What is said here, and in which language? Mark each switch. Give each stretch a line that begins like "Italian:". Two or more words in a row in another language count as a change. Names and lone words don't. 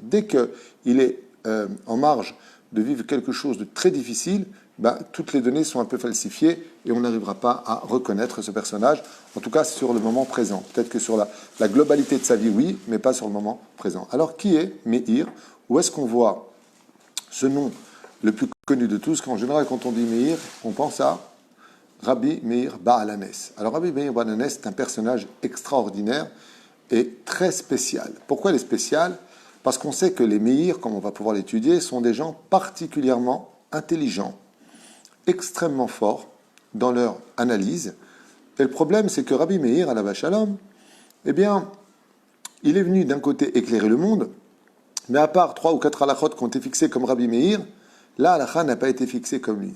French: Dès qu'il est en marge de vivre quelque chose de très difficile, toutes les données sont un peu falsifiées et on n'arrivera pas à reconnaître ce personnage, en tout cas sur le moment présent. Peut-être que sur la globalité de sa vie, oui, mais pas sur le moment présent. Alors, qui est Meir? Où est-ce qu'on voit ce nom le plus connu de tous? En général, quand on dit Meir, on pense à Rabbi Meir Baal HaNes. Alors, Rabbi Meir Baal HaNes est un personnage extraordinaire et très spécial. Pourquoi il est spécial? Parce qu'on sait que les Meir, comme on va pouvoir l'étudier, sont des gens particulièrement intelligents, extrêmement forts dans leur analyse. Et le problème, c'est que Rabbi Meir,
Hebrew: עליו שלום,
French: eh bien, il est venu d'un côté éclairer le monde, mais à part 3 ou 4 halakhot qui ont été fixés comme Rabbi Meir, la halakha n'a pas été fixée comme lui.